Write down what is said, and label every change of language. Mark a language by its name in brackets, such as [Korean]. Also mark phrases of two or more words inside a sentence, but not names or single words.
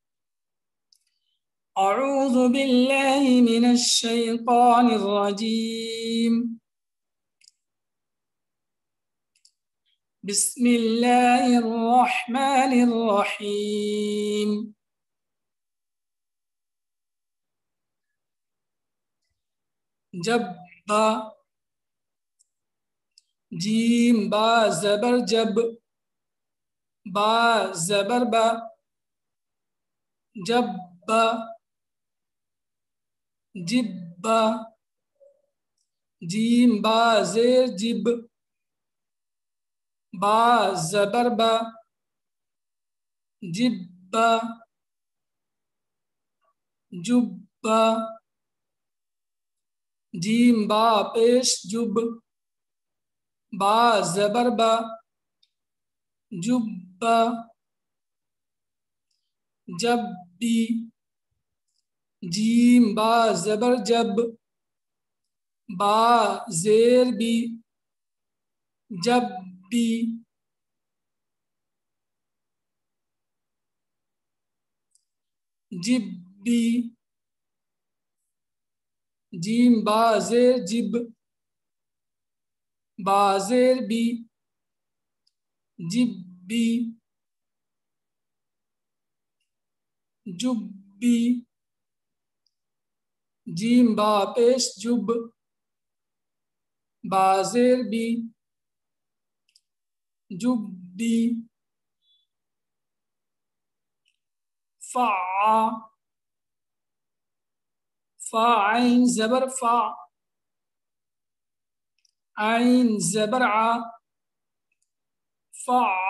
[Arabic] اعوذ باللہ من الشیطان الرجیم، بسم اللہ الرحمن الرحیم۔ [Urdu] جب با، جیم با زبر جب، با زبر با، جب با، جب با، جیم با زیر جب، با زبر با، جب با، جب با، جیم با پیش جب، با زبر با، جب با، جب بی، جیم با زبر جب، با زیر بی، جب بی، جب بی، جیم با زیر جب، با زیر بی، جب بی، جب بی، جیم با پیش جب، با زیر بی، جب بی، فا، فا عین زبر فا، عین زبر ع، فا،